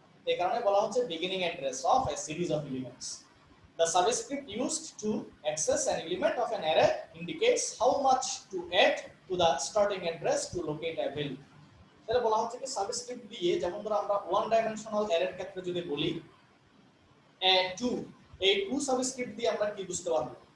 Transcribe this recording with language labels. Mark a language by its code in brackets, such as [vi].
[bn] এই কারণে বলা হচ্ছে beginning address of A series of elements. [en] The subscript used to access an element of an array indicates how much to add to the starting address to locate a value. [bn] তাহলে বলা হচ্ছে কি subscript দিয়ে, যেমন ধরো আমরা one dimensional অ্যারের ক্ষেত্রে যদি বলি টু, এই টু সাবস্ক্রিপ্ট দিয়ে আমরা কি বুঝতে পারবো?